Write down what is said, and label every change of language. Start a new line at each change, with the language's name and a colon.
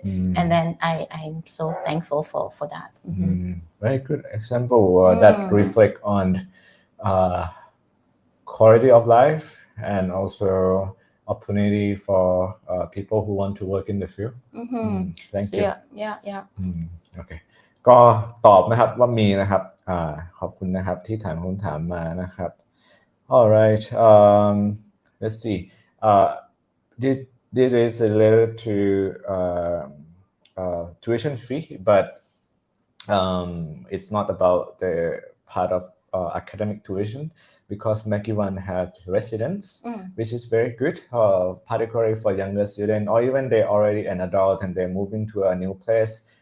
English: And then I'm so thankful for that. Very good example that reflect on quality of life and also opportunity for people who want to work in the field. Thank you. Yeah.
Thai: โอเคก็ตอบนะครับว่ามีนะครับขอบคุณนะครับที่ถามคำถามมานะครับ
English: Alright, let's see. This is related to tuition fee, but it's not about the part of academic tuition because MacEwan has residence, which is very good, particularly for younger students, or even they're already an adult and they're moving to a new place.